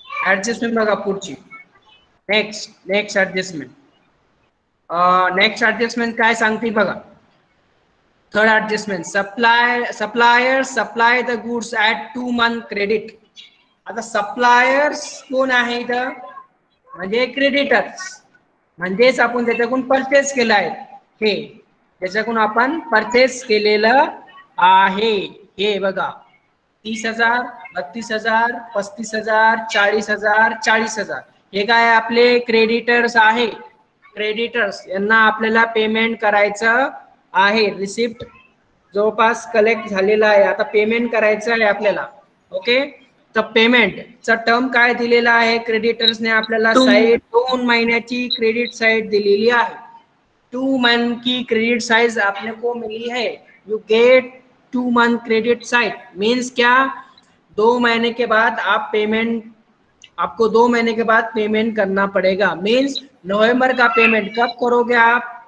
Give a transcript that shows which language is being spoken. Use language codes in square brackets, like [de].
[mr] Adjustment बघा पुढची. Next adjustment. Next adjustment काय सांगते बघा. Third adjustment. [en] Suppliers supply the goods at 2 month credit. [mr] आता सप्लायर्स कोण आहे इथं? म्हणजे क्रेडिटर्स. म्हणजेच आपण त्याच्याकडून परचेस केलं आहे. हे त्याच्याकडून आपण परचेस केलेलं आहे. हे बघा 30,000, 32,000, 35,000, 40,000, 40,000. हे काय आपले क्रेडिटर्स आहे. क्रेडिटर्स यांना आपल्याला पेमेंट करायचं आहे. रिसिप्ट जवळपास कलेक्ट झालेला आहे. आता पेमेंट करायचं आहे आपल्याला. ओके तर पेमेंटचा टर्म काय दिलेला आहे? क्रेडिटर्सने आपल्याला साईड 2 महिन्याची क्रेडिट साइड दिलेली आहे. [hi] 2 month की क्रेडिट साइज आपने को मिली है. [en] You get 2 month credit side. [hi] Means क्या? 2 महीने के बाद आप पेमेंट, आपको 2 महीने के बाद पेमेंट करना पड़ेगा. मीन्स नवंबर का पेमेंट कब करोगे आप?